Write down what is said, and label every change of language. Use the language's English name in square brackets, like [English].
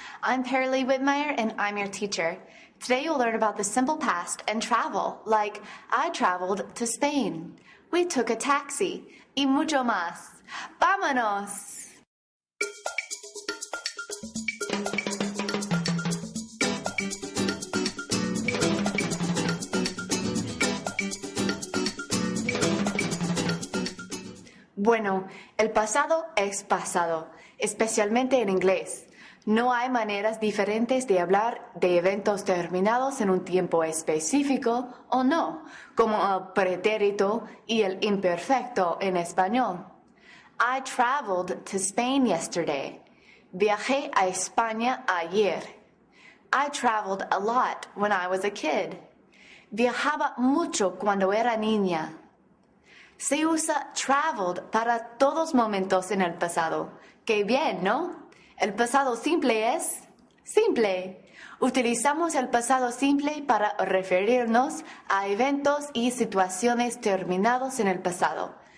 [English] I'm Paralee Whitmire and I'm your teacher. Today you'll learn about the simple past and travel, like I traveled to Spain. We took a taxi, [Spanish] y mucho más. ¡Vámonos! Bueno, el pasado es pasado, especialmente en inglés. No hay maneras diferentes de hablar de eventos terminados en un tiempo específico o no, como el pretérito y el imperfecto en español. [English] I traveled to Spain yesterday. [Spanish] Viajé a España ayer. [English] I traveled a lot when I was a kid. [Spanish] Viajaba mucho cuando era niña. Se usa traveled para todos momentos en el pasado. ¡Qué bien!, ¿no? El pasado simple es simple. Utilizamos el pasado simple para referirnos a eventos y situaciones terminados en el pasado.